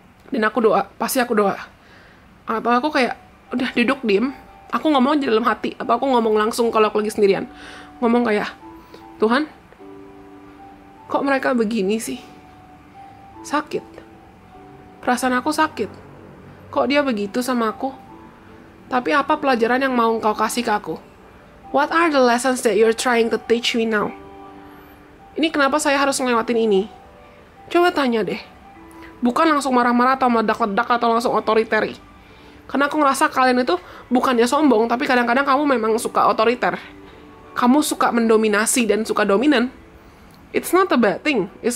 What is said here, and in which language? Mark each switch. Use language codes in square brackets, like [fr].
[id] Dan aku doa, pasti aku doa. Atau aku kayak, udah duduk diem, aku ngomong aja dalam hati, atau aku ngomong langsung kalau aku lagi sendirian. Ngomong kayak, Tuhan, kok mereka begini sih? Sakit. Perasaan aku sakit. Kok dia begitu sama aku? Tapi apa pelajaran yang mau kau kasih ke aku? [en] What are the lessons that you're trying to teach me now? [id] Ini kenapa saya harus ngelewatin ini? Coba tanya deh. Bukan langsung marah-marah atau meledak-ledak atau langsung otoriter. Karena aku ngerasa kalian itu bukannya sombong, tapi kadang-kadang kamu memang suka otoriter. Kamu suka mendominasi dan suka dominan. [en] It's not a bad thing.